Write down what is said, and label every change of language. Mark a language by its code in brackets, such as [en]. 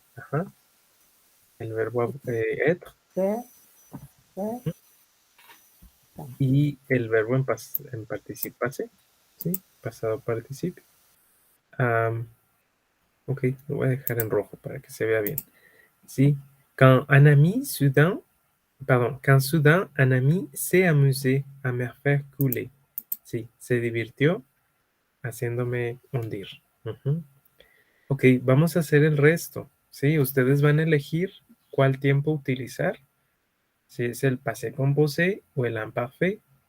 [es] Ajá. El verbo être ¿Qué? ¿Qué? y el verbo en participarse. Sí, pasado participio. Am, ok, lo voy a dejar en rojo para que se vea bien. [fr] Sí, quand un ami soudain, pardon, quand soudain un ami s'est amusé à me faire couler. [es] Sí, se divirtió haciéndome hundir. Ujú. Ok, vamos a hacer el resto. Sí, ustedes van a elegir cuál tiempo utilizar. Si es el passé composé o el imparfait.